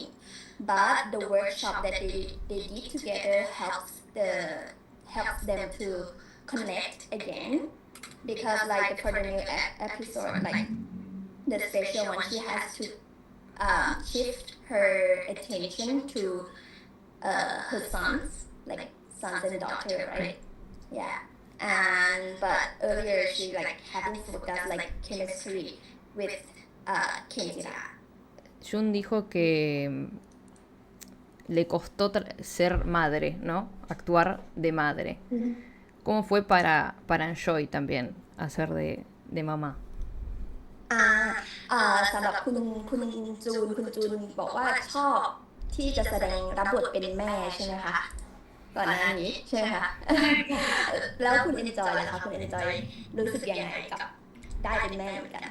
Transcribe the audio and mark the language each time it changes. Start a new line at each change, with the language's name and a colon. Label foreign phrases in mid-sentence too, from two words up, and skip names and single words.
English: But the workshop that they did together helps them to connect again because like for the new episode, like the special one, she has to shift her attention to her sons and daughter, right? Yeah. But earlier she like having focused like chemistry with Kenjira.
Spanish: Jun dijo que le costó ser madre, ¿no? Actuar de madre. ¿Cómo fue para Enjoy también hacer de mamá?
Thai: สำหรับคุณจูนบอกว่าชอบที่จะแสดงรับบทเป็นแม่ใช่ไหมคะก่อนหน้านี้ใช่ไหมคะ แล้วคุณเอนจอยล่ะคะคุณเอนจอยรู้สึกยังไงกับได้เป็นแม่เหมือนกัน